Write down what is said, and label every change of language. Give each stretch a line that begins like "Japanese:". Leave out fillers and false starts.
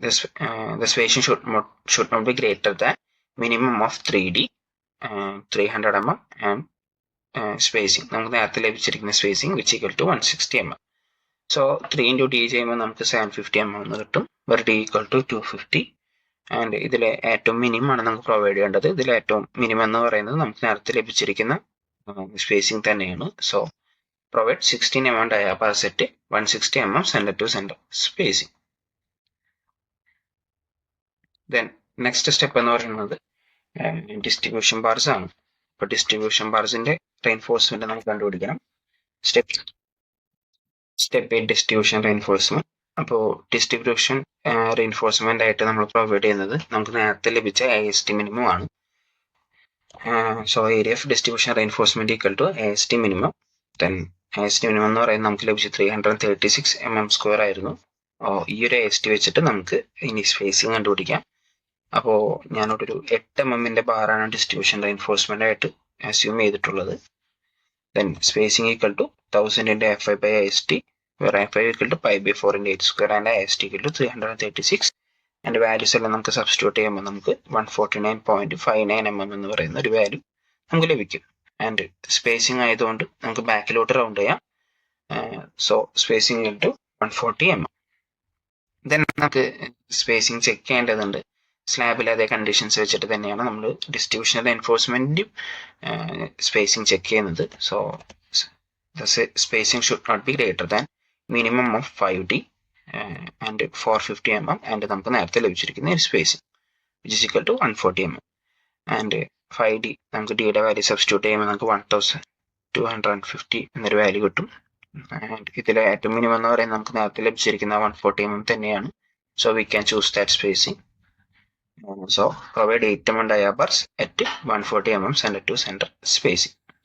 English: The spacing should not be greater than minimum of 3D 300 mm and spacing
Malayalam: നമുക്ക് നേരത്തെ ലഭിച്ചിരിക്കുന്ന spacing
English: which equal to 160 mm.
Malayalam: So 3 into D ചെയ്യുമ്പോൾ നമുക്ക് 750 mm എന്ന് കിട്ടും.
English: where D equal to 250.
Malayalam: And ഇതിലെ ഏറ്റവും മിനിമം ആണ് നമുക്ക് പ്രൊവൈഡ് ചെയ്യേണ്ടത്. ഇതിലെ ഏറ്റവും മിനിമം എന്ന് പറയുന്നത് നമുക്ക് നേരത്തെ ലഭിച്ചിരിക്കുന്ന സ്പേസിംഗ് തന്നെയാണ്.
English: So provide 16 mm diaper set 160 mm center to center spacing.
Malayalam: Then next step എന്ന് പറയുന്നത് ഡിസ്ട്രിബ്യൂഷൻ ബാർസ് ആണ്. ഇപ്പോൾ ഡിസ്ട്രിബ്യൂഷൻ ബാർസിന്റെ റെയിൻഫോഴ്സ്മെന്റ് നമുക്ക് കണ്ടുപിടിക്കണം. Step 8 distribution reinforcement. അപ്പോൾ ഡിസ്ട്രിബ്യൂഷൻ റെയിൻഫോഴ്സ്മെന്റ് ആയിട്ട് നമ്മൾ പ്രൊവൈഡ് ചെയ്യുന്നത് നമുക്ക് നേരത്തെ ലഭിച്ച AST മിനിമം ആണ്.
English: So area of distribution reinforcement equal to AST minimum.
Malayalam: Then AST minimum എന്ന് പറയുന്നത് നമുക്ക് ലഭിച്ച 336 mm² ആയിരുന്നു. ഈ ഒരു AST വെച്ചിട്ട് നമുക്ക് ഇനി സ്പേസിംഗ് കണ്ടുപിടിക്കാം. അപ്പോൾ ഞാനിവിടെ ഒരു 8 mm ബാറാണ് ഡിസ്ട്രിബ്യൂഷൻ റെയിൻഫോഴ്സ്മെന്റ് ആയിട്ട് അസ്യൂം ചെയ്തിട്ടുള്ളത്.
English: Then spacing equal to 1000 into FI/IST, where FI equal to 5/4 into h² and IST equal to 336.
Malayalam: And values എല്ലാം നമുക്ക് സബ്സ്റ്റിറ്റ്യൂട്ട് ചെയ്യുമ്പോൾ നമുക്ക് 149.59 mm എന്ന് പറയുന്ന ഒരു വാല്യൂ നമുക്ക് ലഭിക്കും. ആൻഡ് സ്പേസിംഗ് ആയതുകൊണ്ട് നമുക്ക് ബാക്കിലോട്ട് റൗണ്ട് ചെയ്യാം.
English: So spacing equal to 140 mm.
Malayalam: Then നമുക്ക് സ്പേസിംഗ് ചെക്ക് ചെയ്യേണ്ടതുണ്ട്. സ്ലാബിലെ അതേ കണ്ടീഷൻസ് വെച്ചിട്ട് തന്നെയാണ് നമ്മൾ ഡിസ്ട്രിബ്യൂഷൻ റെയിൻഫോഴ്സ്മെന്റും സ്പേസിംഗ് ചെക്ക് ചെയ്യുന്നത്.
English: so the spacing should not be greater than minimum of 5D and 450 mm and
Malayalam: നമുക്ക് നേരത്തെ ലഭിച്ചിരിക്കുന്ന spacing
English: which is equal to 140 mm.
Malayalam: And 5D നമുക്ക് ഡിയുടെ വാല്യൂ സബ്സ്റ്റിറ്റ്യൂട്ട് ചെയ്യുമ്പോൾ നമുക്ക് 1250 എന്നൊരു വാല്യൂ കിട്ടും. ആൻഡ് ഇതിലെ ഏറ്റവും മിനിമം എന്ന് പറയുന്നത് നമുക്ക് നേരത്തെ ലഭിച്ചിരിക്കുന്ന 140 mm തന്നെയാണ്.
English: So we can choose that spacing. So provide 8 mm diapers at 140 mm center to center spacing.